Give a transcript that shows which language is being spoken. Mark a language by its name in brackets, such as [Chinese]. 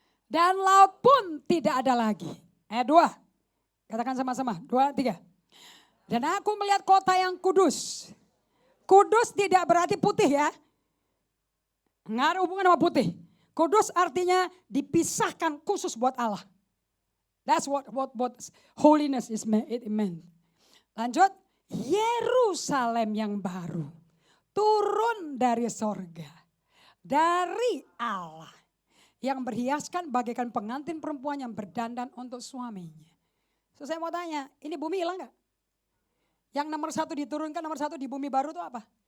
[Indonesian] Dan laut pun tidak ada lagi. Ayat 2. Katakan sama-sama. 2, 3. Dan aku melihat kota yang kudus. Kudus tidak berarti putih ya. Nggak ada hubungan sama putih. Kudus artinya dipisahkan khusus buat Allah. [English] That's what holiness is meant. [Indonesian] Lanjut. Yerusalem yang baru turun dari sorga, dari Allah, yang berhiaskan bagaikan pengantin perempuan yang berdandan untuk suaminya. So, saya mau tanya, ini bumi hilang gak? Yang nomor 1 diturunkan, nomor 1 di bumi baru itu apa?